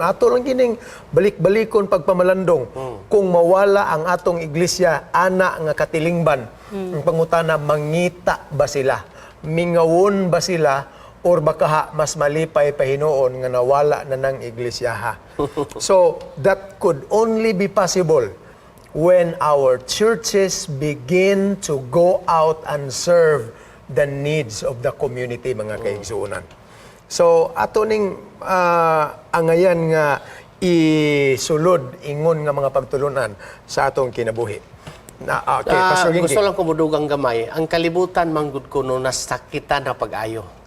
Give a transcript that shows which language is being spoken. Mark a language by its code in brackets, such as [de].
[ceb] Ato lang kining balik-balikon pagpamalandong. Kung mawala ang atong iglesia, ana nga katilingban, ang pangutana, mangita ba sila? Mingawon ba sila? Or baka mas malipay pahinuon nga nawala na ng iglesia. [en] So, that could only be possible when our churches begin to go out and serve the needs of the community, [ceb] mga kaigsuonan. So, ato ning angayan nga isulod, ingon nga mga pagtulunan sa atong kinabuhi. [en] Okay, Pastor Gingging. [ceb] Gusto lang ko mudugang gamay. Ang kalibutan manggod ko no nasakitan na pag-ayo.